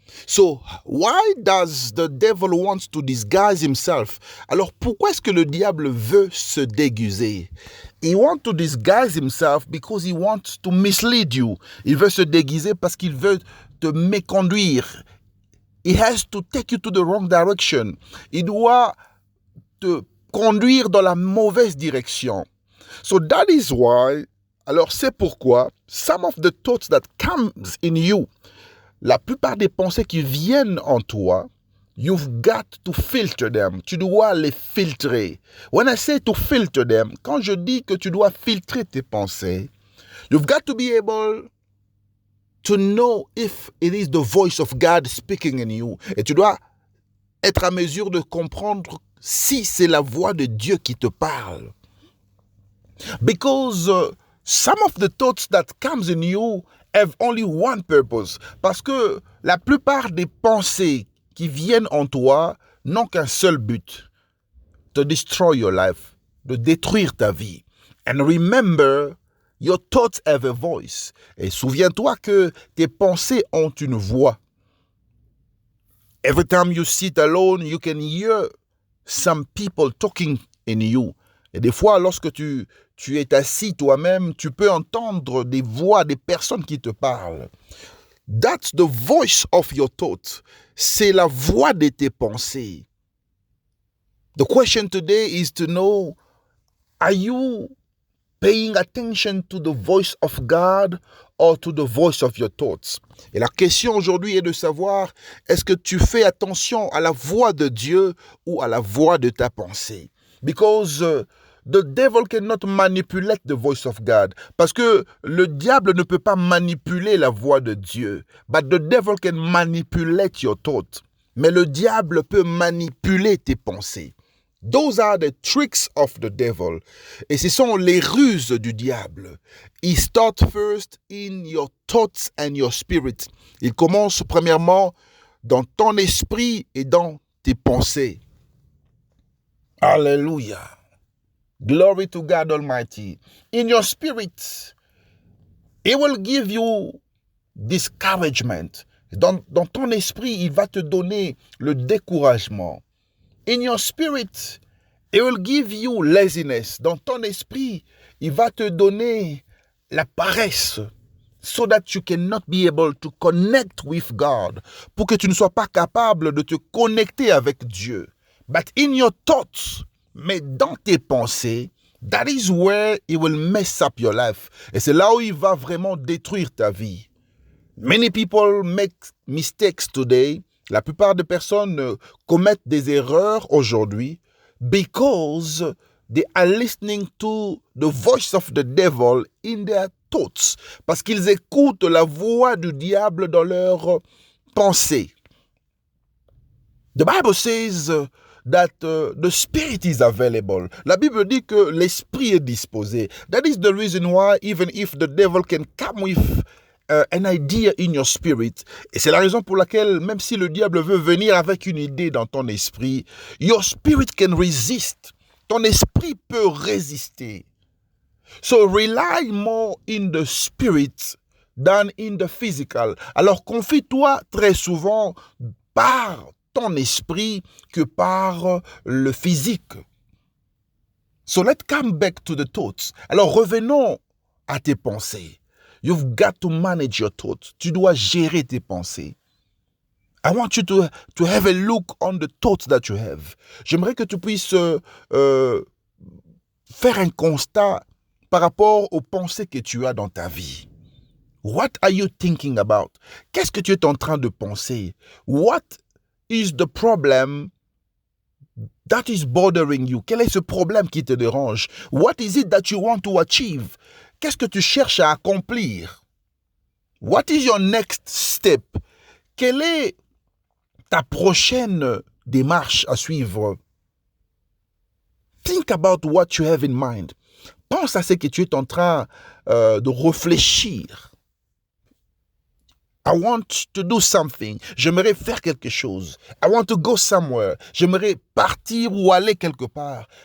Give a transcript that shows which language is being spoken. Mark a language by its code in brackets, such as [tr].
[en] So, why does the devil want to disguise himself? [fr] Alors, pourquoi est-ce que le diable veut se déguiser? [en] He wants to disguise himself because he wants to mislead you. [fr] Il veut se déguiser parce qu'il veut te méconduire. [en] He has to take you to the wrong direction. [fr] Il doit te conduire dans la mauvaise direction. [en] So that is why, [fr] alors c'est pourquoi, [en] some of the thoughts that comes in you, [fr] la plupart des pensées qui viennent en toi, [en] you've got to filter them. [fr] Tu dois les filtrer. [en] When I say to filter them, [fr] quand je dis que tu dois filtrer tes pensées, [en] you've got to be able to know if it is the voice of God speaking in you. [fr] Et tu dois être à mesure de comprendre si c'est la voix de Dieu qui te parle. [en] Because some of the thoughts that comes in you have only one purpose. [fr] Parce que la plupart des pensées qui viennent en toi n'ont qu'un seul but. [en] To destroy your life. [fr] De détruire ta vie. [en] And remember, your thoughts have a voice. [fr] Et souviens-toi que tes pensées ont une voix. [en] Every time you sit alone, you can hear some people talking in you. [fr] Et des fois, lorsque tu es assis toi-même, tu peux entendre des voix, des personnes qui te parlent. [en] That's the voice of your thought. [fr] C'est la voix de tes pensées. [en] The question today is to know, are you paying attention to the voice of God or to the voice of your thoughts? [fr] Et la question aujourd'hui est de savoir, est-ce que tu fais attention à la voix de Dieu ou à la voix de ta pensée? [en] Because the devil cannot manipulate the voice of God. [fr] Parce que le diable ne peut pas manipuler la voix de Dieu. [en] But the devil can manipulate your thoughts. [fr] Mais le diable peut manipuler tes pensées. [en] Those are the tricks of the devil. [fr] Et ce sont les ruses du diable. [en] He starts first in your thoughts and your spirit. [fr] Il commence premièrement dans ton esprit et dans tes pensées. [en] Alléluia. Glory to God Almighty. In your spirit, it will give you discouragement. [fr] Dans ton esprit, il va te donner le découragement. [en] In your spirit, it will give you laziness. [fr] Dans ton esprit, il va te donner la paresse. [en] So that you cannot be able to connect with God. [fr] Pour que tu ne sois pas capable de te connecter avec Dieu. [en] But in your thoughts, [fr] mais dans tes pensées, [en] that is where it will mess up your life. [fr] Et c'est là où il va vraiment détruire ta vie. [en] Many people make mistakes today. [fr] La plupart des personnes commettent des erreurs aujourd'hui [en] because they are listening to the voice of the devil in their thoughts. [fr] Parce qu'ils écoutent la voix du diable dans leurs pensées. [en] The Bible says that the spirit is available. [fr] La Bible dit que l'esprit est disposé. [en] That is the reason why even if the devil can come with an idea in your spirit, [fr] et c'est la raison pour laquelle même si le diable veut venir avec une idée dans ton esprit, [en] your spirit can resist. [fr] Ton esprit peut résister. [en] So rely more in the spirit than in the physical. [fr] Alors confie-toi très souvent par ton esprit que par le physique. [en] So let's come back to the thoughts. [fr] Alors revenons à tes pensées. [en] You've got to manage your thoughts. [fr] Tu dois gérer tes pensées. [en] I want you to have a look on the thoughts that you have. [fr] J'aimerais que tu puisses faire un constat par rapport aux pensées que tu as dans ta vie. [en] What are you thinking about? [fr] Qu'est-ce que tu es en train de penser? [en] What is the problem that is bothering you? [fr] Quel est ce problème qui te dérange? [en] What is it that you want to achieve? [fr] Qu'est-ce que tu cherches à accomplir? [en] What is your next step? [fr] Quelle est ta prochaine démarche à suivre? [en] Think about what you have in mind. [fr] Pense à ce que tu es en train de réfléchir. [en] I want to do something. [fr] J'aimerais faire quelque chose. [en] I want to go somewhere. [fr] J'aimerais partir ou aller quelque part.